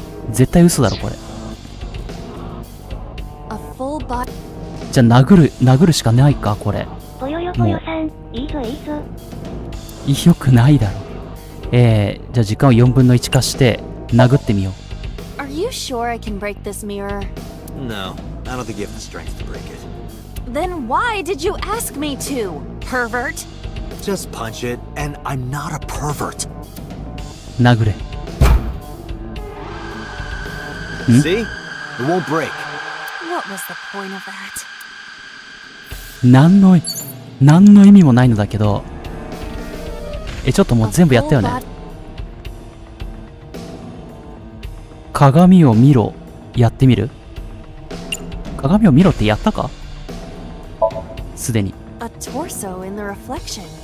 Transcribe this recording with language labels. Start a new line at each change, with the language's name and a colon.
Japanese: 絶対嘘だろこれ。
English: A full body.
Japanese: じゃあ殴るしかないかこれ。ぽよよぽよさん、いいぞいいぞ。よくないだろ。じゃあ時間を4分の1化して殴ってみよう。
English: Are you sure I can break this mirror? No, I don't think you have the strength to break it. Then why did you ask me to, pervert? Just punch it, and I'm not a pervert.
Japanese: 殴れ。
English: See? It won't break. What was the point of that?
Japanese: 何の意味もないのだけど。ちょっともう全部やったよね。鏡を見ろ。やってみる？鏡を見ろってやったか？すでに。
English: A torso in the reflection.